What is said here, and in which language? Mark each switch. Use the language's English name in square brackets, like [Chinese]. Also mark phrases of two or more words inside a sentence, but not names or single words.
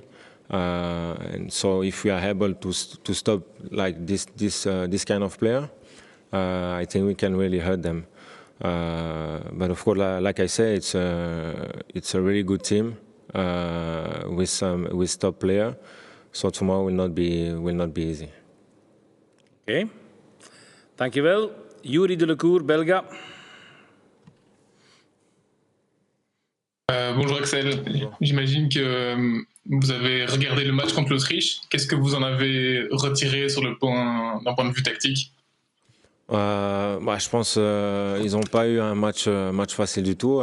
[English] And so if we are able to stop like this kind of player, I think we can really hurt them. But of course, like I say, it's a really good team with top player. So tomorrow will not be easy. [Dutch] Oké. Dankjewel. Yuri de Lecour, Belga. [French] Bonjour Axel. J'imagine que vous avez regardé le match contre l'Autriche. Qu'est-ce que vous en avez retiré d'un point de vue tactique? Je pense ils n'ont pas eu un match facile du tout.